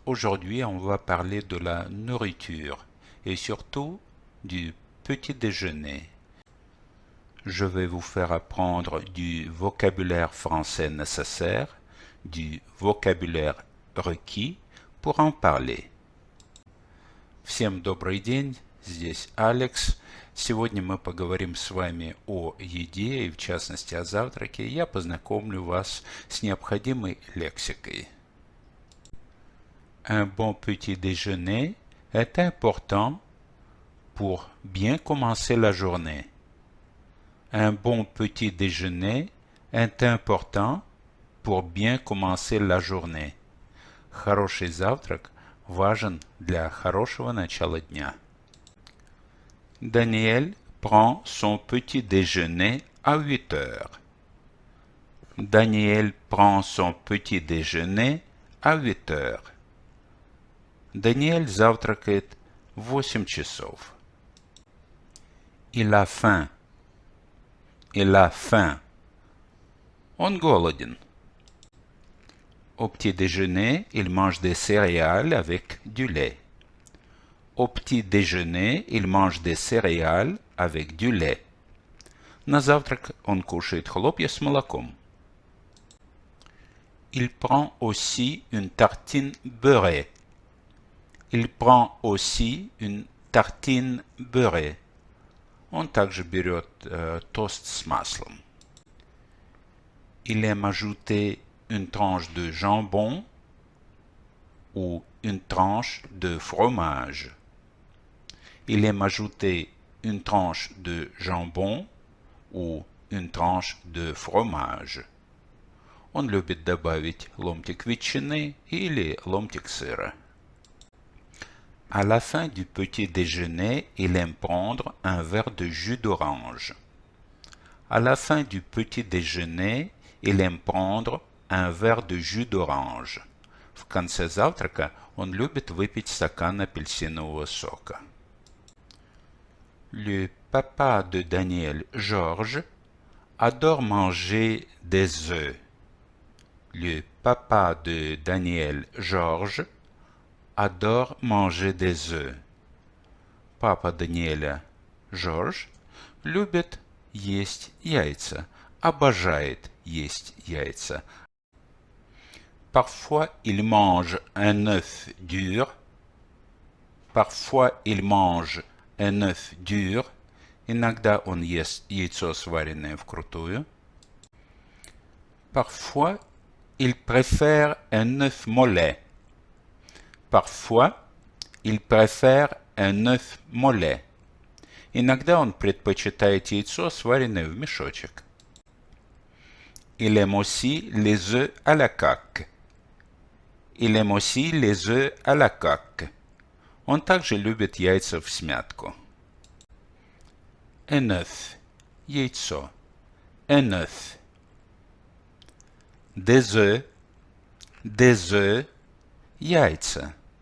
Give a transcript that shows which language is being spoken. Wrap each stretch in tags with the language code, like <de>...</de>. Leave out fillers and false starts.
<fr>Aujourd'hui on va parler de la nourriture et surtout du petit déjeuner. Je vais vous faire apprendre du vocabulaire français nécessaire, du vocabulaire requis pour en parler.</fr> <ru>Всем добрый день, здесь Алекс. Сегодня мы поговорим с вами о еде и в частности о завтраке. Я познакомлю вас с необходимой лексикой.</ru> <fr>Un bon petit déjeuner est important pour bien commencer la journée. Un bon petit déjeuner est important pour bien commencer la journée.</fr> <ru>Хороший завтрак важен для хорошего начала дня.</ru> <fr>Daniel prend son petit déjeuner à 8 heures. Daniel prend son petit déjeuner à 8 heures.</fr> <ru>Daniel завтракает в 8 часов.</ru> <fr>Il a faim. Il a faim.</fr> <ru>Он голоден.</ru> <fr>Au petit déjeuner, il mange des céréales avec du lait. Au petit déjeuner, il mange des céréales avec du lait.</fr> <ru>На завтрак он кушает хлопья с молоком.</ru> <fr>Il prend aussi une tartine beurrée. Il prend aussi une tartine beurrée.</fr> <ru>Он также берет тост с маслом.</ru> <fr>Il aime ajouter une tranche de jambon ou une tranche de fromage. Il aime ajouter une tranche de jambon ou une tranche de fromage.</fr> <ru>Он любит добавить ломтик ветчины или ломтик сыра.</ru> <fr>À la fin du petit déjeuner, il aime prendre un verre de jus d'orange. À la fin du petit déjeuner, il aime prendre un verre de jus d'orange.</fr> <ru>В конце завтрака он любит выпить стакан апельсинового сока.</ru> <fr>Le papa de Daniel, Georges, adore manger des œufs. Le papa de Daniel, Georges, adore manger des œufs.</fr> <ru>Папа Даниэля, Жорж, любит есть яйца, обожает есть яйца.</ru> <fr>Parfois, il mange un œuf dur. Parfois, il mange un œuf dur.</fr> <ru>Иногда он ест яйцо, сваренное вкрутую.</ru> <fr>Parfois, il préfère un œuf mollet. Parfois, il préfère un œuf mollet.</fr> <ru>Иногда он предпочитает яйцо, сваренное в мешочек.</ru> <fr>Il aime aussi les œufs à la coque. Il aime aussi les œufs à la coque.</fr> <ru>Он также любит яйца всмятку.</ru> <fr>Un œuf.</fr> <ru>Яйцо.</ru> <fr>Un œuf. Des œufs. Des œufs.</fr> <ru>Яйца.</ru>